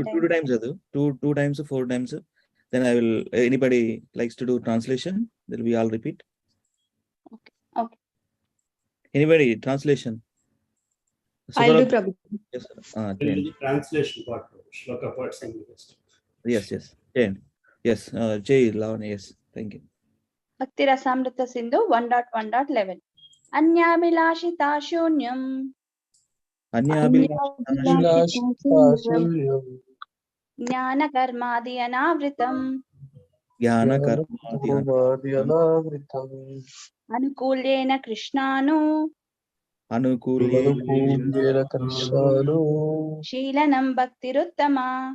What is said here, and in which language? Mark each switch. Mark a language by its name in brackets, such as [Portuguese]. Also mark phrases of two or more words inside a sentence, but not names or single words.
[English] Two times, two times, 4 times. Then I will, anybody likes to do translation, then we all repeat. Okay. Anybody, translation? I'll do, Prabhu. Yes, translation part, shloka parts and rest. Yes. Yes, Jay, Lavanya, yes, thank you. Bhakti Rasamrita Sindhu 1.1.11. [Sanskrit] Anyabhilashitaa shunyam. జ్ఞాన కర్మాది అనావృతం అనుకూల్యేన కృష్ణాను శీలనం భక్తిరుత్తమా